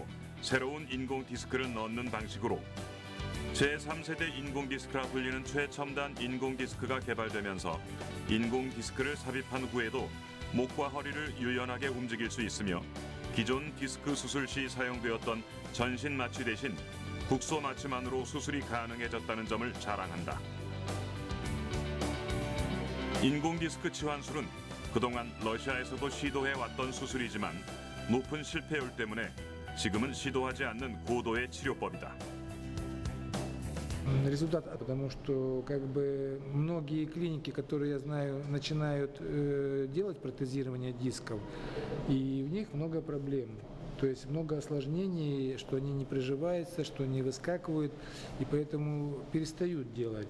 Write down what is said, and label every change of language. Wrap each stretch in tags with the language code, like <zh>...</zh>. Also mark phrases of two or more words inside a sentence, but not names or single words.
<ko>새로운 인공디스크를 넣는 방식으로 제3세대 인공디스크라 불리는 최첨단 인공디스크가 개발되면서 인공디스크를 삽입한 후에도 목과 허리를 유연하게 움직일 수 있으며 기존 디스크 수술 시 사용되었던 전신 마취 대신 국소 마취만으로 수술이 가능해졌다는 점을 자랑한다. 인공디스크 치환술은 그동안 러시아에서도 시도해왔던 수술이지만 높은 실패율 때문에 지금은 시도하지 않는 고도의 치료법이다.</ko> <ru>Результат, потому что многие клиники, которые я знаю, начинают делать протезирование дисков, и в них много проблем. То есть много осложнений, что они не приживаются, что они выскакивают, и поэтому перестают делать.</ru>